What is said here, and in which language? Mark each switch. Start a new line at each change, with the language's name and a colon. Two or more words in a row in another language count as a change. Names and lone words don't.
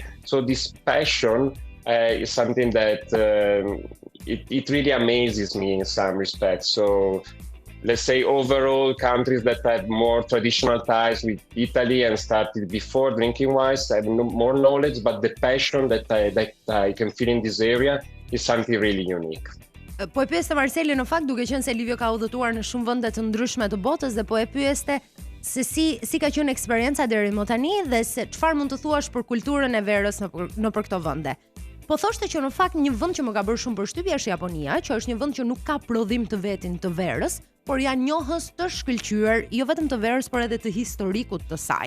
English: So this passion is something that it really amazes me in some respects. So let's say overall countries that have more traditional ties with Italy and started before drinking wines have more knowledge, but the passion that I can feel in this area is something really unique.
Albanian: Po e pyeste Marseli, në fakt, duke qenë se Livio ka udhëtuar në shumë vende të ndryshme të botës, dhe po e pyeste se si ka qenë eksperienca deri më tani, dhe se çfarë mund të thuash për kulturën e verës në për këto vende. Po thoshte që në fakt një vend që më ka bërë shumë përshtypje është Japonia, që është një vend që nuk ka prodhim të vetin të verës, por janë njohës të shkëlqyer jo vetëm të verës, por edhe të historikut të saj.